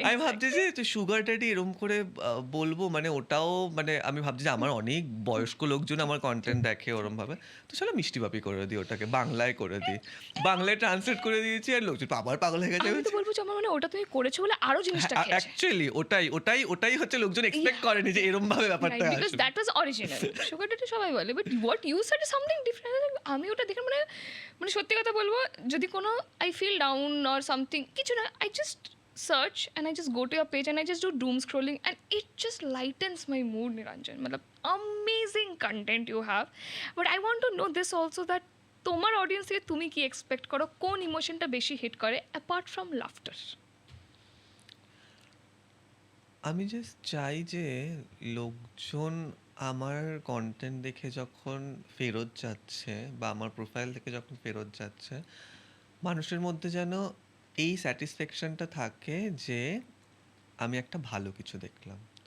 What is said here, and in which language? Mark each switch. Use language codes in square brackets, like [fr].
[bn] আমি ভাবছি যে সুগার ড্যাডি এরকম করে বলবো, মানে ওটাও মানে আমি ভাবছি যে আমার অনেক বয়স্ক লোকজন আমার কন্টেন্ট দেখে ওরম ভাবে, তো চলো মিষ্টি বাপি করে দিই, ওটাকে বাংলায় করে দিই, বাংলায় ট্রান্সলেট করে দিয়েছি, আর লোকজন আবার পাগল হয়ে গেছে। আমি তো বলবো যে আমার মানে ওটা তুমি করেছো বলে আরো জিনিসটা খেয়েছে। অ্যাকচুয়ালি ওটাই হচ্ছে লোকজন এক্সপেক্ট করেনি যে এরম ভাবে ব্যাপারটা [en] because [bn] আসবে। [en] That was original. [bn] Sugar daddy সবাই বলে, [en] But what you said something different. [bn] আমি ওটা দেখে মানে মানে সত্যি কথা বলবো, [en] যদি কোনো I feel down or something, [bn] কিছু না, [en] I just search and I just go to your page and I just do doom scrolling and it just lightens my mood, Niranjan. Matlab, amazing content you have. But I want to know this also, that [bn] তোমার audience থেকে তুমি কি expect করো, কোন ইমোশনটা বেশি hit করে apart from laughter? আমি just চাই যে লোকজন আমার কন্টেন্ট দেখে যখন ফেরত যাচ্ছে বা আমার প্রোফাইল থেকে যখন ফেরত যাচ্ছে, মানুষের মধ্যে যেন এই স্যাটিসফ্যাকশনটা থাকে যে আমি একটা ভালো কিছু দেখলাম।